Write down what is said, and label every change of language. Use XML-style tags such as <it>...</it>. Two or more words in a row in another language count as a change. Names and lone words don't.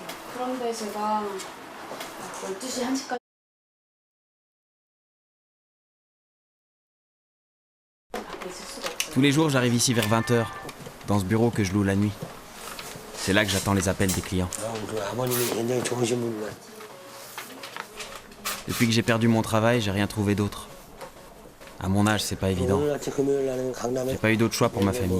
<ko>그런데 제가 12시, 1시까지 밖에 있을 수가 없어요.</ko> <fr>Tous les jours, j'arrive ici vers 20h, dans ce bureau que je loue la nuit. C'est là que j'attends les appels des clients. Depuis que j'ai perdu mon travail, j'ai rien trouvé d'autre. À mon âge, c'est pas évident. J'ai pas eu d'autre choix pour ma famille.</fr>